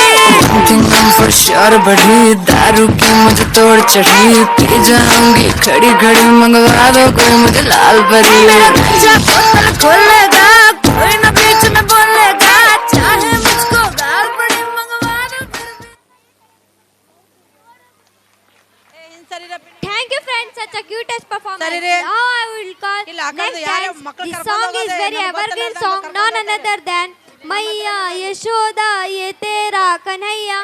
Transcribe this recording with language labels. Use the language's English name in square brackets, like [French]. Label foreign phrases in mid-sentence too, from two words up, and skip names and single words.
[Hindi] होशियार बढ़ी, दारू की मुझे तोड़ चढ़ी, पी जाऊंगी खड़ी खड़ी, मंगवा दो कोई मुझे लाल परी। बोतल खोलेगा कोई न बीच में बोलेगा, चाहे मुझको गाल पड़ी मंगवा दो। [English] Thank you friends, such a cutest performance. Now I will call next dance. This song is very evergreen song, none other than Maiya Yashoda Ye Tera Kanhaiya.